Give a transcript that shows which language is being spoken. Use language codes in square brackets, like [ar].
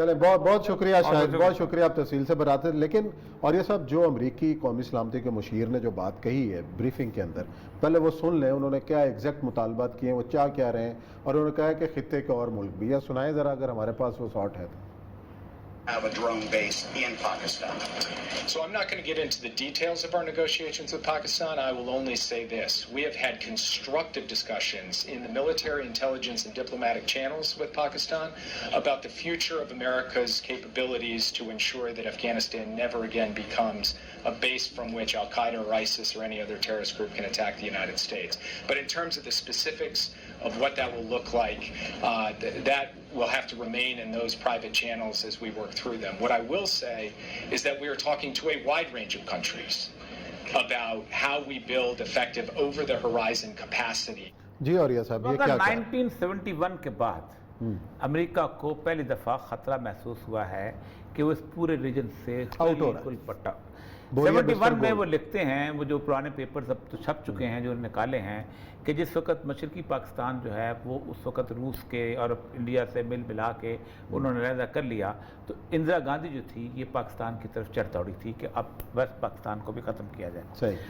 [ur] چلیں, بہت بہت شکریہ شاہد, بہت شکریہ آپ تفصیل سے بتاتے ہیں. لیکن اور یہ صاحب, جو امریکی قومی سلامتی کے مشیر نے جو بات کہی ہے بریفنگ کے اندر, پہلے وہ سن لیں انہوں نے کیا ایگزیکٹ مطالبات کیے ہیں, وہ کیا رہے ہیں, اور انہوں نے کہا ہے کہ خطے کے اور ملک بھی. یا سنائیں ذرا اگر ہمارے پاس وہ شاٹ ہے. [en] Have a drone base in Pakistan. So I'm not going to get into the details of our negotiations with Pakistan. I will only say this. We have had constructive discussions in the military, intelligence, and diplomatic channels with Pakistan about the future of America's capabilities to ensure that Afghanistan never again becomes a base from which Al-Qaeda or ISIS or any other terrorist group can attack the United States. But in terms of the specifics of what that will look like, that will have to remain in those private channels as we work through them. What I will say is that we are talking to a wide range of countries about how we build effective over-the-horizon capacity. [ur] جی, اور یہ صاحب یہ کیا 1971 کے بعد امریکہ کو پہلی دفعہ خطرہ محسوس ہوا ہے کہ وہ اس پورے ریجن سے بالکل پٹا. 71 میں وہ لکھتے ہیں, وہ جو پرانے پیپرز اب تو چھپ چکے ہیں جو نکالے ہیں, کہ جس وقت مشرقی پاکستان جو ہے وہ اس وقت روس کے اور انڈیا سے ملا کے انہوں نے علیحدہ کر لیا, تو اندرا گاندھی جو تھی یہ پاکستان کی طرف چڑھ دوڑی تھی کہ اب ویسٹ پاکستان کو بھی ختم کیا جائے.